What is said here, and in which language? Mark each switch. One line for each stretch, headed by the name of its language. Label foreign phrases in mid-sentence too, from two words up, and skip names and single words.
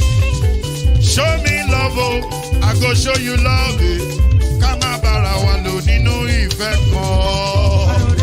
Nigerian Pidgin: Show me love, I go show you love.
Yoruba: Ká má bára wa lò nínú ìfẹ́ kan.